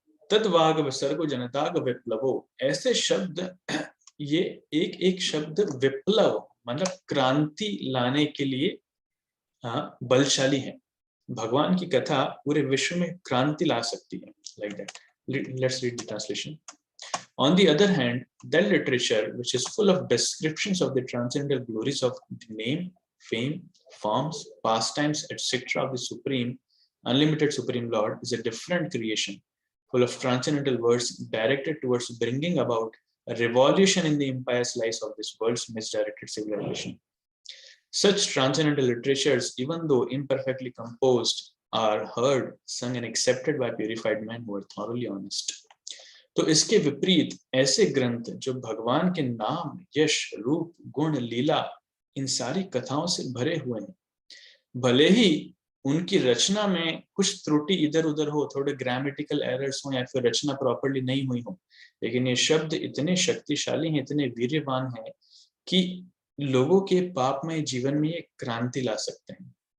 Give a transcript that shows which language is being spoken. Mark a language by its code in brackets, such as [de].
[sa] तद्वाग विसर्गो जनताग विप्लवो, [hi] ऐसे शब्द, ये एक एक शब्द विप्लव मतलब क्रांति लाने के लिए बलशाली है। भगवान की कथा पूरे विश्व में क्रांति ला सकती है। [en] Like that. Let's read the translation. On the other hand, that literature, which is full of descriptions of the transcendental glories of the name, fame, forms, pastimes, etc. of the Supreme, Unlimited Supreme Lord, is a different creation, full of transcendental words directed towards bringing about a revolution in the impious lives of this world's misdirected civilization. Such transcendental literatures, even though imperfectly composed, are heard, sung, and accepted by purified men who are thoroughly honest. [hi] तो इसके विपरीत ऐसे ग्रंथ जो भगवान के नाम, यश, रूप, गुण, लीला, इन सारी कथाओं से भरे हुए हैं, भले ही उनकी रचना में कुछ त्रुटि इधर उधर हो, थोड़े [en] grammatical errors [hi] हो या फिर रचना प्रॉपर्ली नहीं हुई हो, लेकिन ये शब्द इतने शक्तिशाली हैं, इतने वीर्यवान हैं कि लोगों के पापमय जीवन में ये क्रांति ला सकते हैं।